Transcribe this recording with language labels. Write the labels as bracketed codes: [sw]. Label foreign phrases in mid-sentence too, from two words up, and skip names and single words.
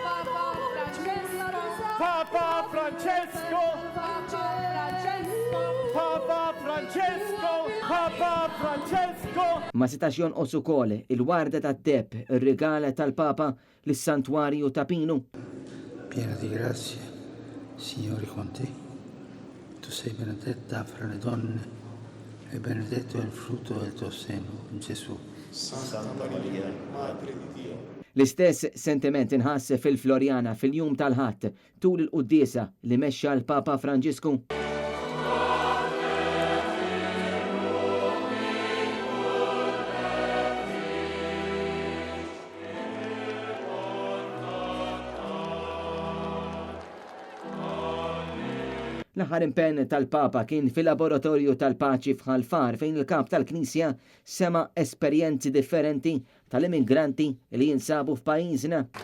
[it] Papa Francesco! Papa Francesco! Papa Francesco! [mt] Ma setax jonqos ukoll il-warda tat-tepp ir-regala tal-Papa lis-Santwarju ta' Pinu. [it] Piena di grazia, Signore con te. Tu sei benedetta fra le donne e benedetto è il frutto del tuo seno, Gesù. Santa Maria, Madre di Dio. [mt] L-istess sentiment inħass fil-Florjana fil-jum tal-ħadd tul il-quddiesa li mexxa l-Papa Franġisku. L-aħħar impenn tal-Papa kien fil-laboratorju tal-paċi f'Ħalfar fejn il-kap tal-Knisja sema esperjenzi differenti tal-immigranti li jinsabu f'pajjiżna.